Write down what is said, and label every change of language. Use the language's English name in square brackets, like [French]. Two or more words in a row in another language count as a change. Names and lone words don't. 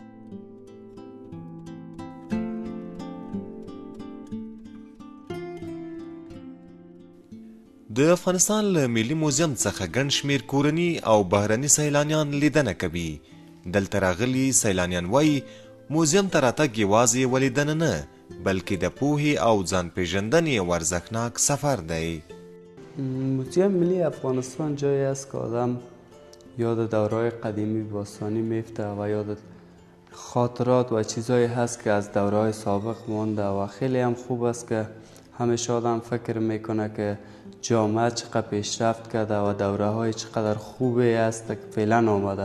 [Pashto] د افغانستان له ملي موزیم څخه ګڼ شمېر کورني او بهرني سیلانیان لیدنه کوي. دلته راغلي سیلانیان وایي موزیم ته راتګ یوازې یوه لیدنه نه، بلکې د پوهې او ځان پیژندنې یو ارزښتناک سفر دی. [Persian] موزیم ملی افغانستان جایی است که آدم یاد دوره‌های قدیمی باستانی میفته و یاد خاطرات و چیزایی هست که از دوره‌های سابق مانده و خیلی هم خوب است که همیشه آدم فکر میکنه که جامعه چقدر پیشرفت کرده و دوره‌های چقدر خوبی است که فعلا آمده.